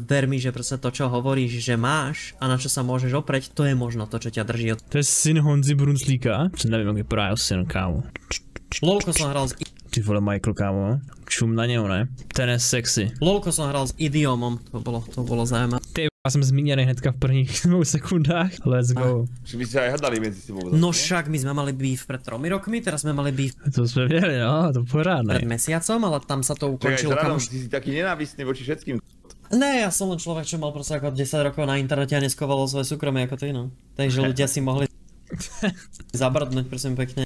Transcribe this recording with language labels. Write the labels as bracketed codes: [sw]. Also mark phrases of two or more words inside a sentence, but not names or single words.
[sk] ver mi, že proste to, čo hovoríš, že máš a na čo sa môžeš opreť, to je možno to, čo ťa drží. [cs] To je syn Honzy Brunslíka? Nevím, jak vypadá jeho syn, kámo. [sk] Lolko som hral s... [cs] Ty vole Michael, kámo. Čum na něho, ne? Ten je sexy. [sk] Lolko som hral s Idiomom, to bolo zaujímavé. [cs] Ty, já jsem zmíněný hnedka v prvních 2 sekundách. [en] Let's go. [sk] Či by ste aj hadali medzi sebou? No však my sme mali beef pred 3 rokmi, teraz sme mali beef [cs] To jsme věděli, no, to pořádne. [sk] pred mesiacom, ale tam sa to ukončilo. Čakaj, ty si taký nenávistný voči všetkým. Ne, ja som len človek, čo mal proste ako 10 rokov na internete a neskovalo svoje súkromie ako ty, no. Takže ľudia si mohli zabrdnúť, prosím pekne.